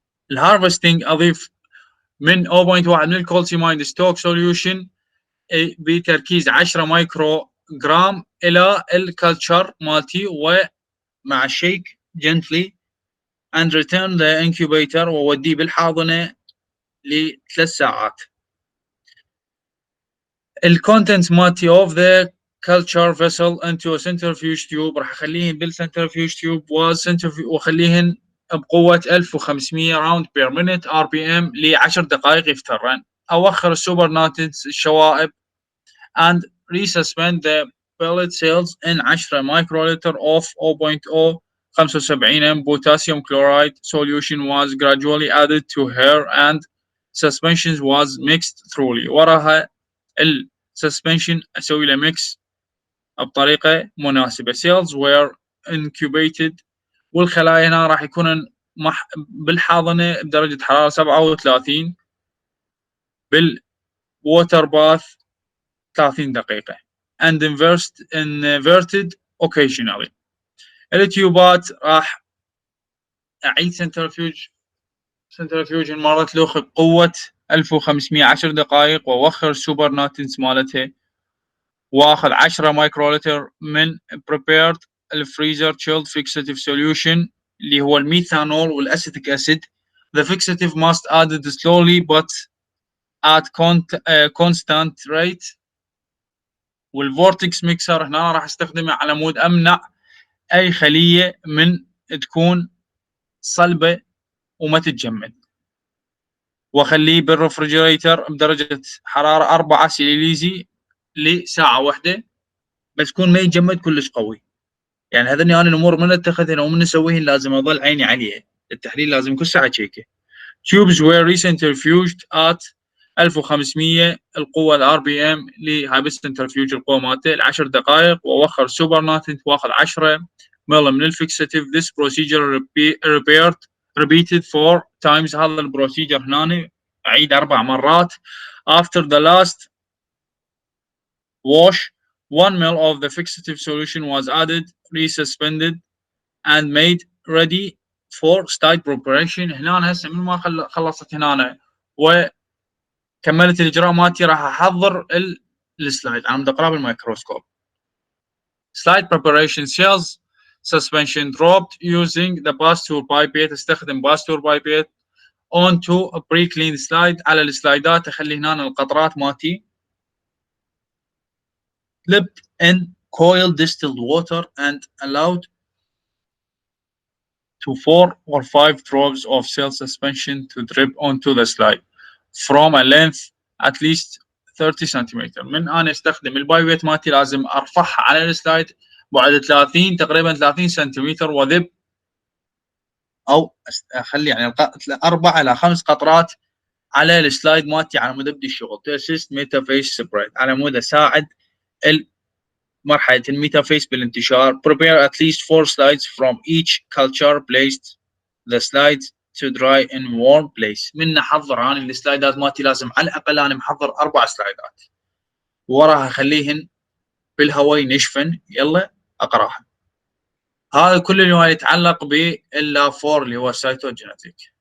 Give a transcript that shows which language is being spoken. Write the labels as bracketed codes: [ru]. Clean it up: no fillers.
[ar] الهارفستنج اضيف من 0.1 من الكولسيمايد ستوك سوليوشن بتركيز 10 مايكرو جرام الى الكالتشر مالتي ومع الشيك [en] gently and return the incubator [ar] ووديه بالحاضنه ل3 ساعات. الكونتنت مالتي [en] of the culture vessel into a centrifuge tube [ar] راح اخليهن بالسنترفيوج تيوب واخليهن بقوة 1500 راوند بير مينت RPM ل10 دقائق يفترن. اوخر السوبر ناتنس الشوائب [en] and resuspend the pellet cells in 10 microliter of 0.075 potassium chloride solution was gradually added to her and suspension was mixed thoroughly. [ar] وراها السسبنشن اسوي له ميكس بطريقه مناسبه. [en] cells were incubated [ar] والخلايا هنا راح يكون بالحاضنه بدرجه حراره 37 بالووتر باث 30 دقيقه [en] and inverted occasionally. [ar] التيوبات راح اعيد سنترفيوج مرة لوخ بقوة 1500 10 دقائق واوخر السوبر ناتنس مالتها واخذ 10 مايكرولتر من prepared الفريزر chilled fixative solution اللي هو الميثانول والاسيتيك اسيد. [en] The fixative must added slowly but at constant rate. [ar] والفورتكس ميكسر هنا راح استخدمه على مود امنع اي خليه من تكون صلبه وما تتجمد، واخليه بالرفرجريتر بدرجه حراره 4 سيليزي لساعه واحده بس يكون ما يتجمد كلش قوي. يعني هذني انا الامور من اتخذهن ومن اسويهن لازم اضل عيني عليها. التحليل لازم كل ساعه تشيكه. [en] tubes were recentrifuged at 1500 [ar] القوه الار بي ام لهاي بالسنترفيوج القوه مالته ل10 دقائق واوخر سوبر ناتنت واخذ 10 مل من الفيكساتيف. [en] This procedure repeated 4 times. [ar] هذا البروسيجر هنا اعيد 4 مرات. [en] After the last wash 1 ml of the fixative solution was added, resuspended, and made ready for slide preparation. [ar] هنا هسه من ما خلصت هنا وكملت الاجراء مالتي راح احضر السلايد. انا بدي اقراه بالميكروسكوب. [en] Slide preparation cells suspension dropped using the Pasteur pipette. [ar] استخدم [en] Pasteur pipette onto a pre-cleaned slide. [ar] على السلايدات اخلي هنا القطرات مالتي [en] dipped in coiled distilled water and allowed to 4 or 5 drops of cell suspension to drip onto the slide from a length at least 30 centimetre. [ar] من انا استخدم البايبيت مالتي لازم ارفعها على السلايد بعد 30 تقريبا 30 سنتيمتر وذب او اخلي يعني 4 الى 5 قطرات على السلايد مالتي على مود ابدي الشغل. [en] to assist metaphase spread [ar] على مود اساعد مرحله الميتافيس بالانتشار. [en] prepare at least 4 slides from each culture. placed the slides to dry in warm place. [ar] من احضر انا السلايدات مالتي لازم على الاقل انا محضر 4 سلايدات وراها اخليهن بالهواء ينشفن. يلا اقراها. هذا كل اللي يتعلق باللاب 4 اللي هو السايتوجينيتيك.